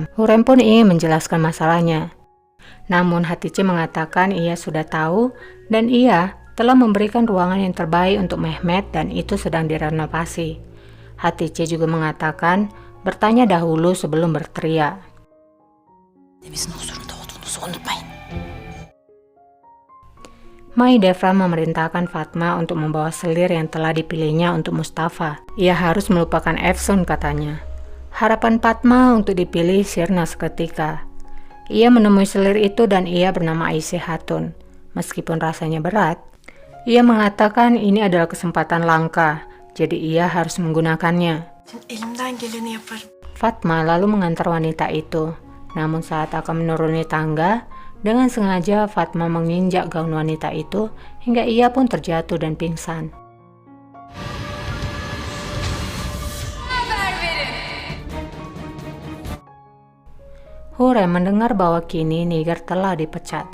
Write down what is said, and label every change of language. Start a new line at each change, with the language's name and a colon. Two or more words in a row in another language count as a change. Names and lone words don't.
Indonesian: Hurrem pun ingin menjelaskan masalahnya. Namun Hatice mengatakan ia sudah tahu dan ia telah memberikan ruangan yang terbaik untuk Mehmet dan itu sedang direnovasi. Hatice juga mengatakan bertanya dahulu sebelum berteriak.
Turkish: Temizin huzurunda olduğunuzu unutmayın.
Indonesian: Mahidevran memerintahkan Fatma untuk membawa selir yang telah dipilihnya untuk Mustafa. Ia harus melupakan Efsun katanya. Harapan Fatma untuk dipilih sirna seketika. Ia menemui selir itu dan ia bernama Aisyah Hatun. Meskipun rasanya berat, ia mengatakan ini adalah kesempatan langka, jadi ia harus menggunakannya.
Turkish: Elimden geleni yaparım.
Indonesian: Fatma lalu mengantar wanita itu. Namun saat akan menuruni tangga, dengan sengaja Fatma menginjak gaun wanita itu hingga ia pun terjatuh dan pingsan. Hurrem mendengar bahwa kini Nigar telah dipecat.